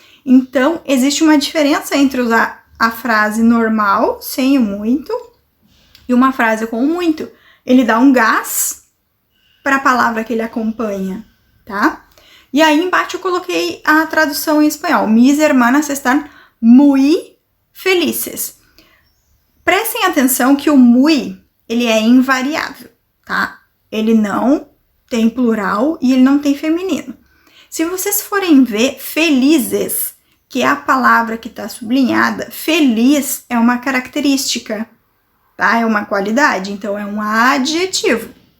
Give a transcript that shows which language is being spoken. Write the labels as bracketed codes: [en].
[pt] Então, existe uma diferença entre usar a frase normal, sem o muito, e uma frase com o muito. Ele dá um gás para a palavra que ele acompanha, tá? E aí embaixo eu coloquei a tradução em espanhol. [es] Mis hermanas están muy felices. [pt] Prestem atenção que o muy, ele é invariável, tá? Ele não tem plural e ele não tem feminino. Se vocês forem ver, felizes, que é a palavra que está sublinhada, feliz é uma característica, tá? É uma qualidade, então é um adjetivo.